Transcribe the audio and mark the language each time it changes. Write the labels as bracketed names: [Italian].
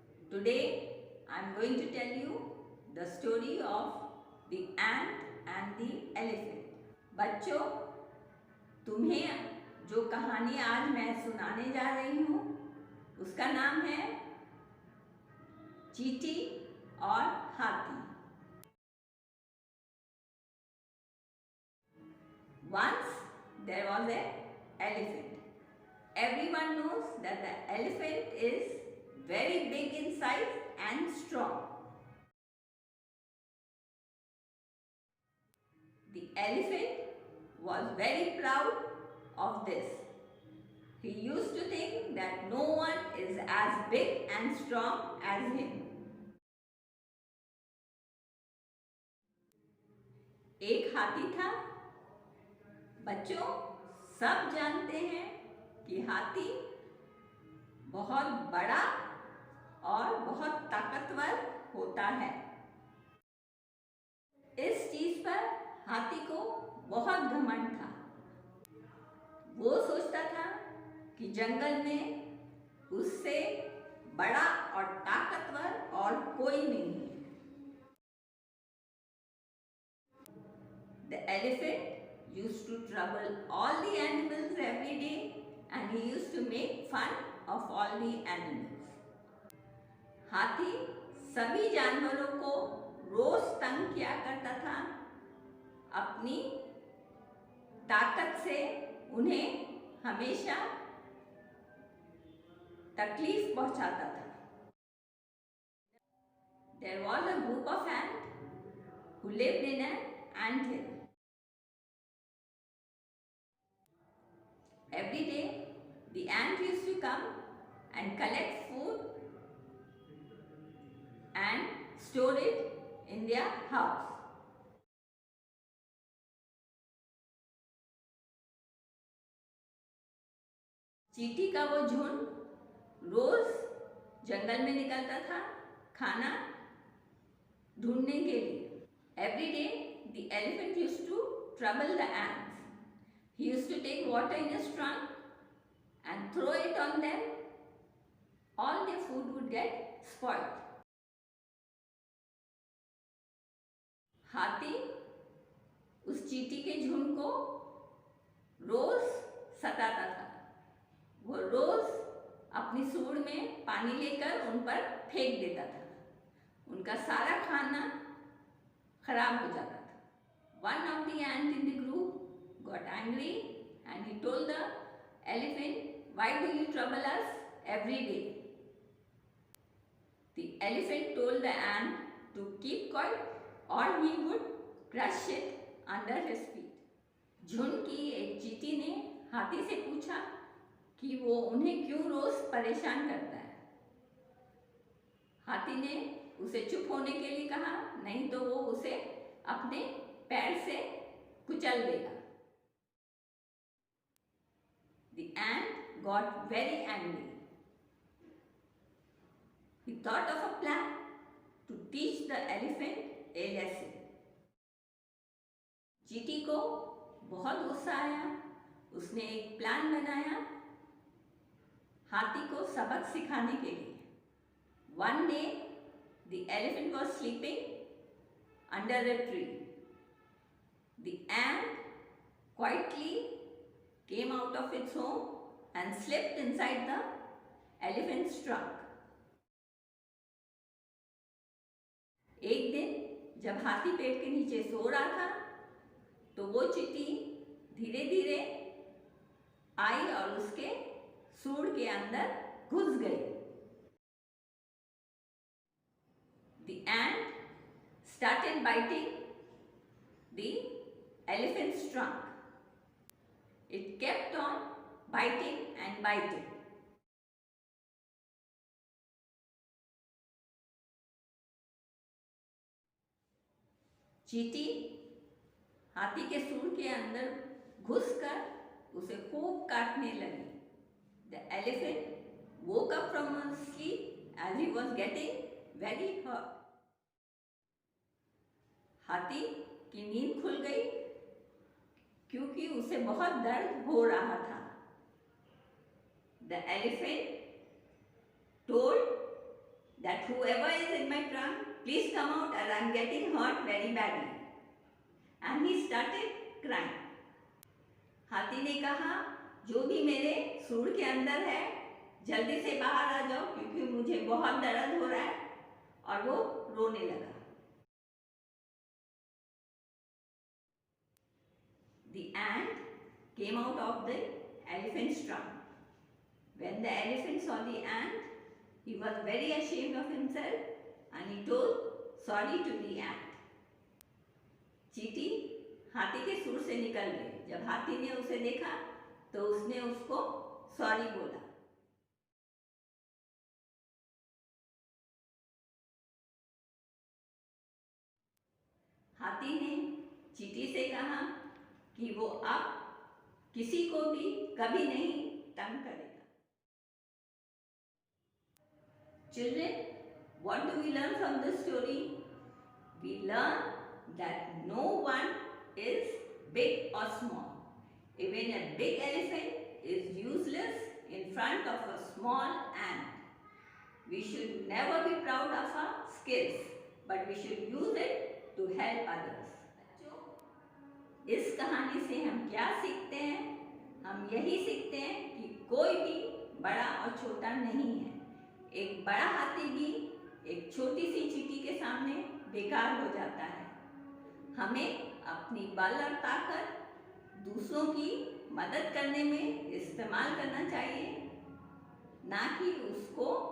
[English] Today I am going to tell you the story of the ant and the elephant. [Hindi] बच्चों, तुम्हें जो कहानी आज मैं सुनाने जा रही हूँ उसका नाम है चींटी और हाथी. [English] Once there was an elephant. Everyone knows that the elephant is very big in size and strong. The elephant was very proud of this. He used to think that no one is as big and strong as him. [Hindi] एक हाथी था. बच्चों, सब जानते हैं कि हाथी बहुत बड़ा और बहुत ताकतवर होता है. इस चीज पर हाथी को बहुत घमंड था. वो सोचता था कि जंगल में उससे बड़ा और ताकतवर और कोई नहीं है. [English] The elephant used to trouble all the animals every day and he used to make fun of all the animals. [Hindi] हाथी सभी जानवरों को रोज तंग किया करता था. अपनी ताकत से उन्हें हमेशा तकलीफ पहुंचाता था. [English] There was a group of ants who lived in an ant hill. Every day, the ant used to come and collect food and store it in their house. [Hindi] चींटी का वो झुंड रोज जंगल में निकलता था खाना ढूंढने के लिए. [English] Every day, the elephant used to trouble the ants. He used to take water in his trunk and throw it on them. All their food would get spoiled. [Hindi] हाथी उस चींटी के झुंड को रोज सताता था. वो रोज अपनी सूंड में पानी लेकर उन पर फेंक देता था. उनका सारा खाना खराब हो जाता था. [English] One of the ants in the group got angry and he told the elephant, "Why do you trouble us every day?" The elephant told the ant to keep quiet or he would crush it under his feet. [Hindi] झुंड की एक चींटी ने हाथी से पूछा कि वो उन्हें क्यों रोज परेशान करता है. हाथी ने उसे चुप होने के लिए कहा, नहीं तो वो उसे अपने पैर से कुचल देगा. [English] The ant got very angry. He thought of a plan to teach the elephant a lesson. [Hindi] चींटी को बहुत गुस्सा आया. उसने एक प्लान बनाया हाथी को सबक सिखाने के लिए. [English] One day, the elephant was sleeping under a tree. The ant quietly came out of its home and slipped inside the elephant's trunk. [Hindi] एक दिन जब हाथी पेड़ के नीचे सो रहा था तो वो चींटी धीरे धीरे आई और उसके सूंड के अंदर घुस गई. [English] The ant started biting the elephant's trunk. It kept on biting and biting. [Hindi] चींटी हाथी के सूंड के अंदर घुसकर उसे खूब काटने लगी. [English] The elephant woke up from his sleep as he was getting very hurt. [Hindi] हाथी की नींद खुल गई क्योंकि उसे बहुत दर्द हो रहा था। [English] The elephant told that whoever is in my trunk, please come out as I am getting hurt very badly. And he started crying. [Hindi] हाथी ने कहा, जो भी मेरे सूंड के अंदर है जल्दी से बाहर आ जाओ क्योंकि मुझे बहुत दर्द हो रहा है, और वो रोने लगा। [English] The ant came out of the elephant's trunk. When the elephant saw the ant, he was very ashamed of himself and he told sorry to the ant. [Hindi] चींटी हाथी के सूंड से निकल गई। जब हाथी ने उसे देखा तो उसने उसको सॉरी बोला। हाथी ने चींटी से कहा कि वो अब किसी को भी कभी नहीं तंग करेगा। [English] Children, what do we learn from this story? We learn that no one is big or small. Even a big elephant is useless in front of a small ant. We should never be proud of our skills, but we should use it to help others. [Hindi] इस कहानी से हम क्या सीखते हैं? हम यही सीखते हैं कि कोई भी बड़ा और छोटा नहीं है। एक बड़ा हाथी भी एक छोटी सी चींटी के सामने बेकार हो जाता है। हमें अपनी बल और ताकत दूसरों की मदद करने में इस्तेमाल करना चाहिए, ना कि उसको